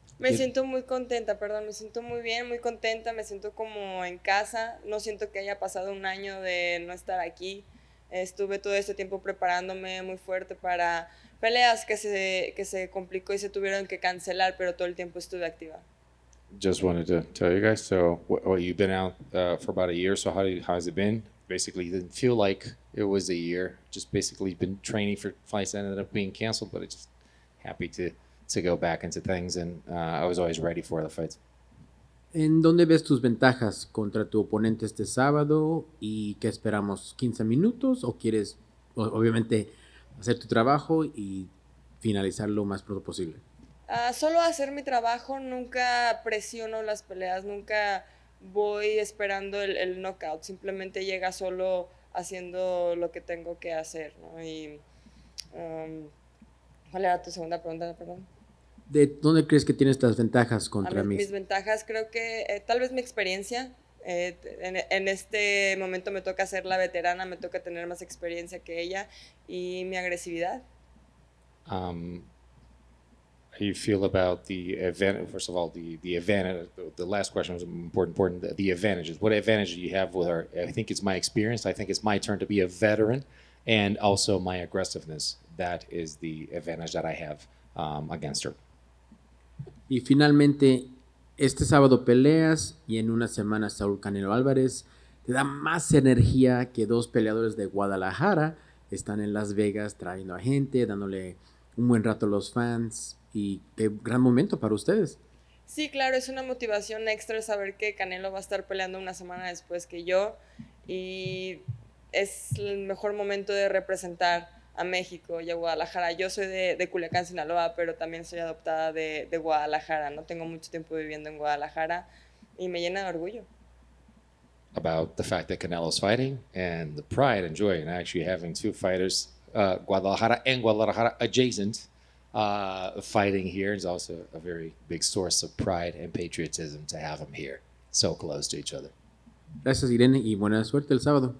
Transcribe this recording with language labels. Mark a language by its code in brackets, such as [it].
[es] Me siento muy contenta, perdón, me siento muy bien, muy contenta, me siento como en casa. No siento que haya pasado un año de no estar aquí. Estuve todo este tiempo preparándome muy fuerte para peleas que se complicó y se tuvieron que cancelar, pero todo el tiempo estuve activa. [en] Just wanted to tell you guys, so you've been out for about a year, so how's it been? Basically, it didn't feel like it was a year. Just basically been training for fights that ended up being canceled, but it's just happy to go back into things, and I was always ready for the fights. [es] ¿En dónde ves tus ventajas contra tu oponente este sábado? ¿Y qué esperamos? ¿15 minutos? ¿O quieres, obviamente, hacer tu trabajo y finalizar lo más pronto posible? Solo hacer mi trabajo, nunca presiono las peleas, nunca voy esperando el knockout, simplemente llega solo haciendo lo que tengo que hacer, ¿no? Y, ¿cuál era tu segunda pregunta, perdón? ¿De dónde crees que tienes las ventajas contra Mis Macy? ventajas creo que tal vez mi experiencia. En este momento me toca ser la veterana, me toca tener más experiencia que ella y mi agresividad. [en] How you feel about the advantage? First of all, the advantage. The last question was important. The advantages. What advantage do you have with her? I think it's my experience. I think it's my turn to be a veteran, and also my aggressiveness. That is the advantage that I have against her. [es] Y finalmente, este sábado peleas y en una semana Saúl Canelo Álvarez te da más energía que dos peleadores de Guadalajara. Están en Las Vegas trayendo a gente, dándole un buen rato a los fans y qué gran momento para ustedes. Sí, claro, es una motivación extra saber que Canelo va a estar peleando una semana después que yo y es el mejor momento de representar a México y a Guadalajara. Yo soy de Culiacán, Sinaloa, pero también soy adoptada de Guadalajara. No tengo mucho tiempo viviendo en Guadalajara y me llena de orgullo. [en] About the fact that Canelo's fighting and the pride and joy in actually having two fighters, Guadalajara and Guadalajara adjacent, fighting here is also a very big source of pride and patriotism to have them here, so close to each other. [es] Gracias, Irene, y buena suerte el sábado.